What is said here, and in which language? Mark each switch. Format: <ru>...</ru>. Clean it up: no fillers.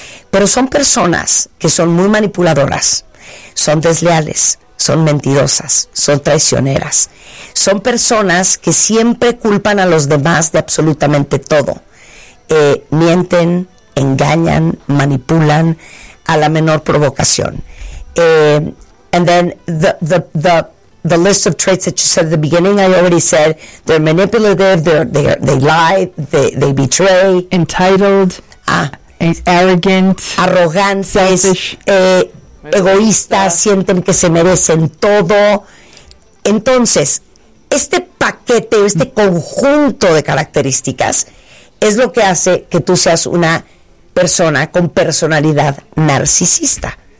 <es>Pero son personas que son muy manipuladoras, son desleales, son mentirosas, son traicioneras. Son personas que siempre culpan a los demás de absolutamente todo. Mienten, engañan, manipulan a la menor provocación.</es> <en>And then the list of traits that you said at the beginning, I already said they're manipulative, they lie, they betray. Entitled. Arrogant.</en> <es>Arrogancia.</es> <en>Selfish.</en> <es>Egoístas, sienten que se merecen todo. Entonces, este paquete, este conjunto de características es lo que hace que tú seas una persona con personalidad narcisista.</es>